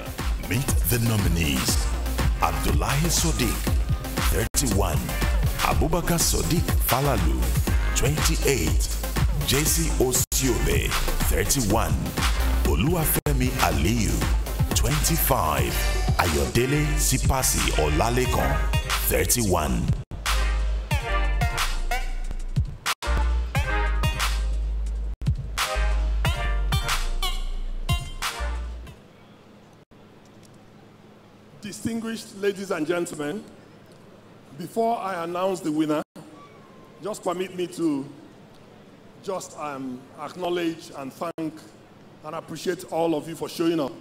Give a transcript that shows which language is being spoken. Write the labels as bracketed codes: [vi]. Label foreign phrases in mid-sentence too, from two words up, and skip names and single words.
[en] Meet the nominees. Abdullahi Sodiq, 31. Abubakar Sodiq Falalu, 28. JC Osiobe, 31. Oluwafemi Aliyu, 25. Ayodele Sipasi Olalekon, 31. Distinguished ladies and gentlemen, before I announce the winner, just permit me to just acknowledge and thank and appreciate all of you for showing up.